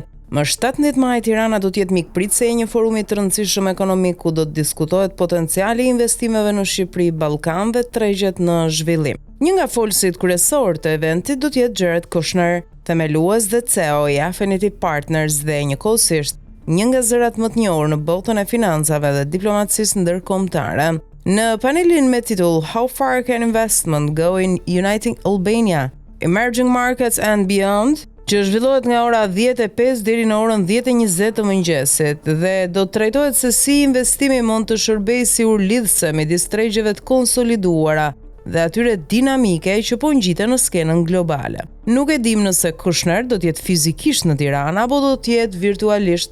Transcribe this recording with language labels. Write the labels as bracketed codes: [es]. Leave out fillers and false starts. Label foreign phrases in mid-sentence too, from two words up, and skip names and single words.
[sq] Më 17 maj Tirana do të jetë mikpritëse e një forumi të rëndësishëm ekonomik ku do të diskutohet potenciali i investimeve në Shqipëri, Ballkan dhe tregjet në zhvillim. Një nga folësit kryesor të eventit do të jetë Jared Kushner, themelues dhe CEO i Affinity Partners dhe njëkohësisht një nga zërat më të njohur në botën e financave dhe diplomacisë ndërkombëtare. Në panelin me titull How Far Can Investment Go in Uniting Albania, Emerging Markets and Beyond, që zhvillohet nga ora 10:05 deri në orën 10:20 të mëngjesit dhe do të trajtohet se si investimi mund të shërbejë si urlidhse midis tregjeve të konsoliduara dhe atyre dinamike që po ngjiten në skenën globale. Nuk e dim nëse Kushner do të jetë fizikisht në Tiranë apo do të jetë virtualisht.